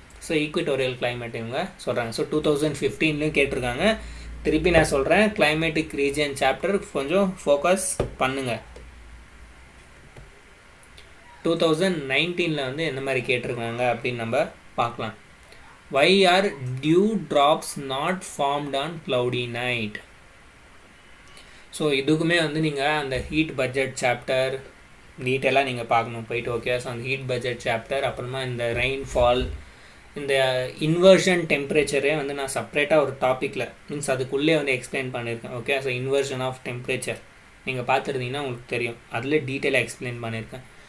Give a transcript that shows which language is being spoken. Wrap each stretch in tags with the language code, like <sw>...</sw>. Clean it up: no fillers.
<ta>So ஈக்குவேட்டோரியல் climate இவங்க சொல்கிறாங்க. So 2015 கேட்டிருக்காங்க. திருப்பி நான் சொல்கிறேன், கிளைமேட்டிக் ரீஜன் சாப்டர் கொஞ்சம் ஃபோக்கஸ் பண்ணுங்கள். 2019 வந்து எந்த மாதிரி கேட்டிருக்காங்க அப்படின்னு நம்ம பார்க்கலாம்.</ta> <en>Why are dew drops not formed on cloudy night?</en> <ta>So இதுக்குமே வந்து நீங்கள் அந்த ஹீட் பட்ஜெட் சாப்டர் டீட்டெயிலாக நீங்கள் பார்க்கணும் போயிட்டு. ஓகே, ஸோ அந்த ஹீட் பட்ஜெட் சாப்டர், அப்புறமா இந்த ரெயின்ஃபால், இந்த இன்வர்ஷன் டெம்பரேச்சரே வந்து நான் செப்ரேட்டாக ஒரு டாப்பிக்கில் மீன்ஸ் அதுக்குள்ளே வந்து எக்ஸ்பிளைன் பண்ணியிருக்கேன். Okay, so inversion of temperature நீங்கள் பார்த்துருந்தீங்கன்னா உங்களுக்கு தெரியும், அதில் டீட்டெயிலாக எக்ஸ்பிளைன் பண்ணியிருக்கேன்.</ta>